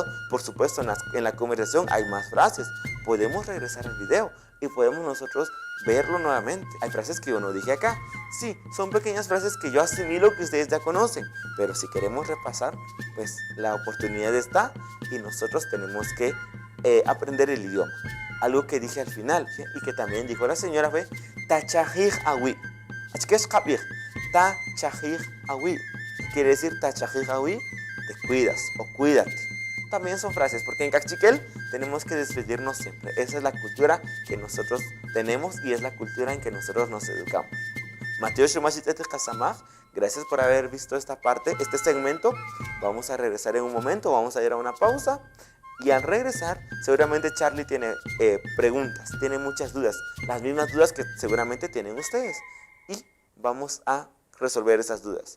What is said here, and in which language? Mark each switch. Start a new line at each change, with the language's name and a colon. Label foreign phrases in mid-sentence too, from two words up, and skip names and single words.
Spanish: Por supuesto, en la conversación hay más frases. Podemos regresar al video y podemos nosotros verlo nuevamente. Hay frases que yo no dije acá. Sí, son pequeñas frases que yo asimilo que ustedes ya conocen. Pero si queremos repasar, pues la oportunidad está y nosotros tenemos que aprender el idioma. Algo que dije al final y que también dijo la señora fue
Kaqchikel: tachajij awi. Tachajij awi.
Spanish: Quiere decir
Kaqchikel: tachajij awi,
Spanish: te cuidas o cuídate. También son frases, porque en cachiquel tenemos que despedirnos siempre. Esa es la cultura que nosotros tenemos y es la cultura en que nosotros nos educamos.
Kaqchikel: Mateo Shumashitete Kasamaj,
Spanish: gracias por haber visto esta parte, este segmento. Vamos a regresar en un momento, vamos a ir a una pausa. Y al regresar, seguramente Charlie tiene preguntas, tiene muchas dudas, las mismas dudas que seguramente tienen ustedes. Y vamos a resolver esas dudas.